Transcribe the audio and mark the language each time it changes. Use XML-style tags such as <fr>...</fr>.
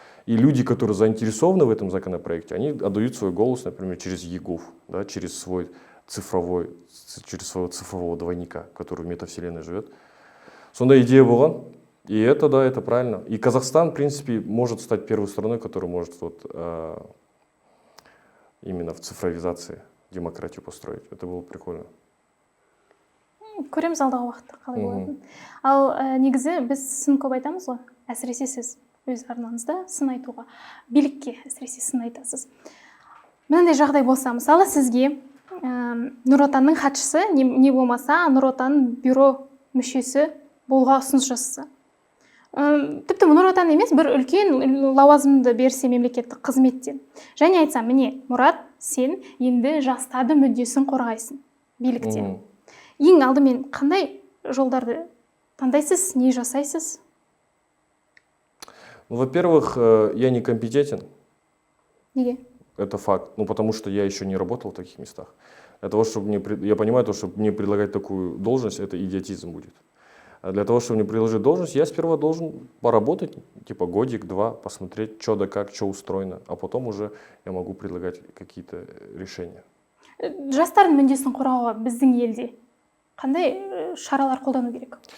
<ru>И люди, которые заинтересованы в этом законопроекте, они отдают свой голос, например, через ЕГУВ, да, через своего цифрового двойника, который в метавселенной живет. Сонда идея была, И это, да, это правильно. И Казахстан, в принципе, может стать первой страной, которая может вот, именно в цифровизации демократию построить. Это было прикольно.</ru> <kk>Көреміз алдағы уақытта қалай болатынын. Ал негізі біз сын көп айтамыз ғой, әсіресе сіз өз арнаңызда сын айтуға, билікке әсіресе сын айтасыз. Мынандай жағдай болса, мысалы сізге Нұр Отанның хатшысы не болмаса Нұр Отан бюро мүшесі болуға ұсыныс жасаса. Тіпті Нұр Отан емес, бір үлкен лауазымды берсе мемлекеттік қызметтен. Және айтсам, міне, Мұрат, сен енді жастардың мүддесін қорғайсың биліктен. Ең алдымен қандай жолдарды таңдайсыз, не жасайсыз?</kk> <ru>Ну, во-первых, я не компетентен.</ru> <kk>Неге?</kk> <ru>Это факт. Ну, потому что я еще не работал в таких местах. Для того, чтобы я понимаю, что мне предлагать такую должность, это идиотизм будет. А для того, чтобы мне предложить должность, я сперва должен поработать, типа годик-два, посмотреть, что да как, что устроено, а потом уже я могу предлагать какие-то решения.</ru> <kk>Жастардың мүддесін қорғауға біздің елде қандай шаралар қолдану керек?</kk>